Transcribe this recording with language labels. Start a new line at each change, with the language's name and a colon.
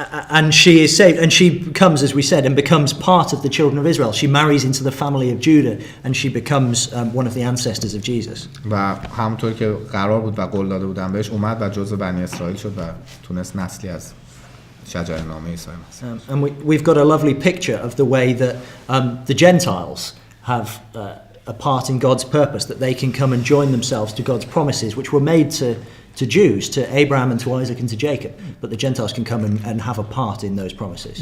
English: And she is saved, and she becomes, as we said, and becomes part of the children of Israel. She marries into the family of Judah, and she becomes one of the ancestors of Jesus.
Persian: و همونطور که قرار بود و قول داده بودن بهش اومد و جزء بنی اسرائیل شد و تونست نسلی از شجره نامه عیسی مسیح.
English: And we've got a lovely picture of the way that the Gentiles have a part in God's purpose, that they can come and join themselves to God's promises, which were made to Jews, to Abraham and to Isaac and to Jacob, but the Gentiles can come and have a part in those promises.